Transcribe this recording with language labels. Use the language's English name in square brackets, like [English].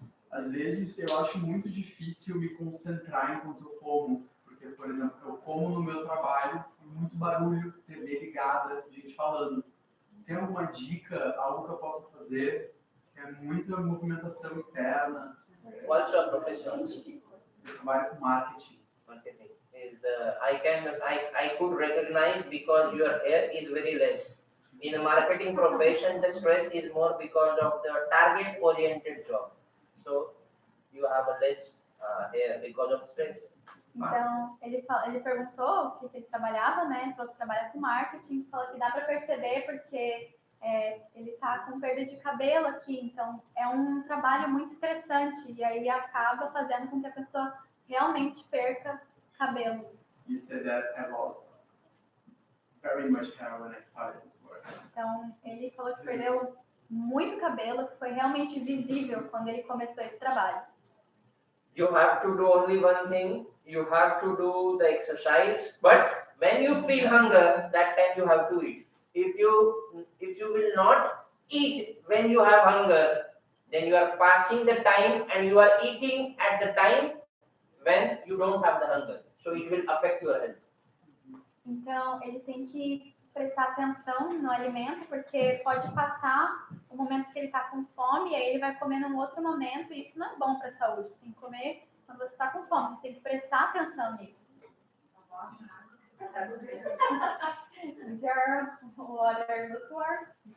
[Portuguese] Às vezes eu acho muito difícil me concentrar enquanto eu como, porque, por exemplo, eu como no meu trabalho, muito barulho, TV ligada, gente falando. Tem alguma dica, algo que eu possa fazer? É muita movimentação externa. [English] What's your profession? [Portuguese] Eu trabalho com marketing. [English] Marketing is I could recognize because your hair is very less. In a marketing profession, the stress is more because of the target-oriented job. So you have a less hair because of stress. [Portuguese] Então, ele perguntou o que ele trabalhava, né? Ele falou que trabalha com marketing, falou que dá para perceber porque ele está com perda de cabelo aqui, então é um trabalho muito estressante e aí acaba fazendo com que a pessoa realmente perca cabelo. [English] You said that I lost very much hair when I started this work. [Portuguese] Então, ele falou que perdeu muito cabelo, que foi realmente visível quando ele começou esse trabalho. [English] You have to do only one thing. You have to do the exercise. But when you feel hunger, that time you have to eat. If you will not eat when you have hunger, then you are passing the time and you are eating at the time when you don't have the hunger. So it will affect your health. [Portuguese] Então, ele tem que prestar atenção no alimento, porque pode passar o momento que ele está com fome, e aí ele vai comer num outro momento, e isso não é bom para a saúde. Você tem que comer quando você está com fome, você tem que prestar atenção nisso. [English] Is there what are you looking for?